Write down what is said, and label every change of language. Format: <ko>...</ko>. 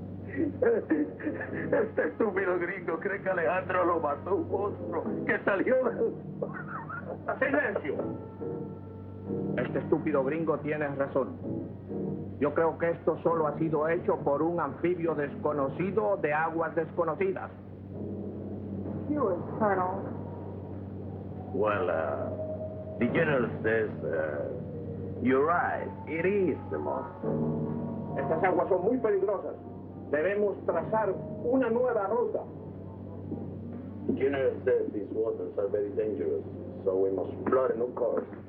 <es>Este estúpido gringo cree que Alejandro lo mató un monstruo que salió del... ¡Silencio! Este estúpido gringo tiene razón. Yo creo que esto solo ha sido hecho por un anfibio desconocido de aguas desconocidas.</es> <en>You and Colonel. Well, the general says, you're right. It is the monster.</en> <es>Estas aguas son muy peligrosas. Debemos trazar una nueva ruta.</es> <en>The general says these waters are very dangerous, so we must plot a new course.</en>